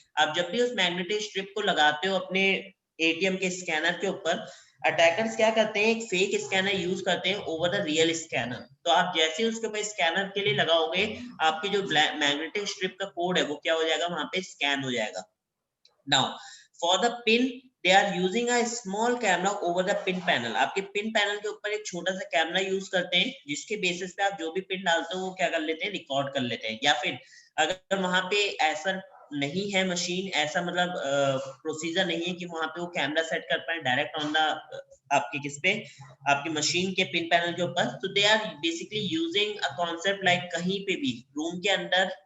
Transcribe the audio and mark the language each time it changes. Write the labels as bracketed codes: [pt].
[hi] आप जब भी उस मैग्नेटिक स्ट्रिप को लगाते हो अपने ATM के स्कैनर के ऊपर, अटैकर्स क्या करते हैं, एक फेक स्कैनर यूज करते हैं [en] Over the real scanner. [hi] तो आप जैसे ही उसके ऊपर स्कैनर के लिए लगाओगे, आपकी जो मैग्नेटिक स्ट्रिप का कोड है वो क्या हो जाएगा, वहां पे स्कैन हो जाएगा. [en] Now for the pin they are using a small camera over the pin panel. [hi] आपके पिन पैनल के ऊपर एक छोटा सा कैमरा यूज करते हैं, जिसके बेसिस पे आप जो भी पिन डालते हो वो क्या कर लेते हैं, रिकॉर्ड कर लेते हैं. या फिर अगर वहां पे ऐसा नहीं है मशीन, ऐसा मतलब प्रोसीजर नहीं है कि वहां पे वो कैमरा सेट कर पाए डायरेक्ट ऑन द आपके किस पे, आपकी मशीन के पिन पैनल के ऊपर, तो [en] they are basically using a concept like [hi] कहीं पे भी रूम के अंदर